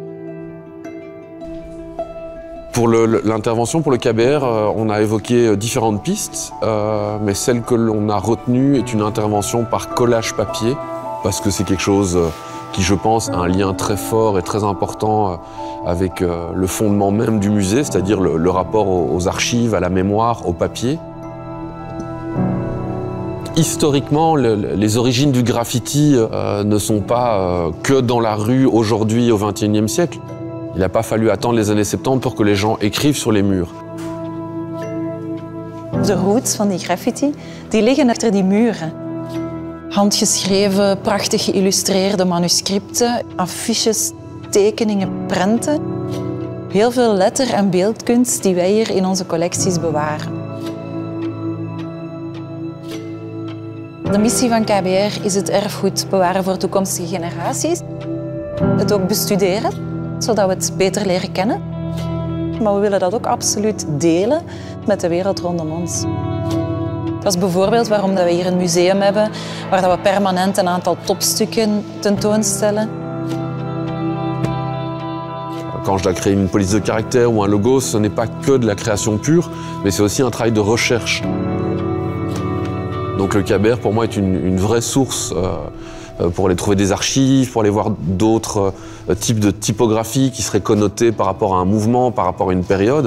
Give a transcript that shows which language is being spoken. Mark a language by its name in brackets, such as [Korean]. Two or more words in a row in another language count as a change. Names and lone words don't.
[French] Pour l'intervention, pour le KBR, on a évoqué différentes pistes, mais celle que l'on a retenue est une intervention par collage papier, parce que c'est quelque chose qui, je pense, a un lien très fort et très important avec le fondement même du musée, c'est-à-dire le rapport aux archives, à la mémoire, au papier. Historiquement, les origines du graffiti ne sont pas que dans la rue aujourd'hui au XXIe siècle. Il n'a pas fallu attendre les années 70 pour que les gens écrivent sur les murs. [Dutch] De roots van die graffiti, die liggen achter die muren. Handgeschreven, prachtig geïllustreerde manuscripten, affiches, tekeningen, prenten. Heel veel letter- en beeldkunst die wij hier in onze collecties bewaren. De missie van KBR is het erfgoed bewaren voor toekomstige generaties. Het ook bestuderen, zodat we het beter leren kennen. Maar we willen dat ook absoluut delen met de wereld rondom ons. Dat is bijvoorbeeld waarom we hier een museum hebben, waar we permanent een aantal topstukken tentoonstellen. [French] Quand je dois créer une police de caractère ou un logo, ce n'est pas que de la création pure, mais c'est aussi un travail de recherche. Donc le KBR, pour moi, est une vraie source pour aller trouver des archives, pour aller voir d'autres types de typographie qui seraient connotées par rapport à un mouvement, par rapport à une période.